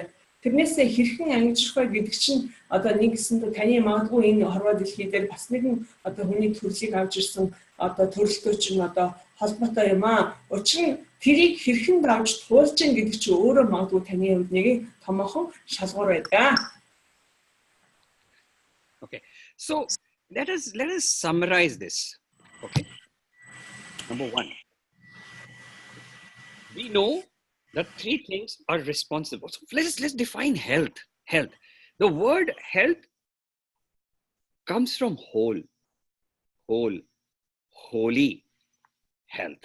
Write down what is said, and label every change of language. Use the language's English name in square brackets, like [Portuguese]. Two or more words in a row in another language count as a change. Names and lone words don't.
[Mongolian] Тэрнээсээ хэрхэн ангижрах вэ гэдэг чинь одоо нэг гэсэндээ таны магадгүй энэ хорвоо дэлхий дээр бас нэгэн одоо хүний төрлийг авч ирсэн одоо төрөлтөө чинь одоо холбоотой юм аа. Учир нь тэрийг хэрхэн давж туулж гин гэдэг чинь өөрөө магадгүй таны хувьд нэг томоохон шалгуур байдаг. [English] Okay, so let us summarize this. Okay, number one, we know that three things are responsible. So let's define health. Health. The word health comes from whole, holy health.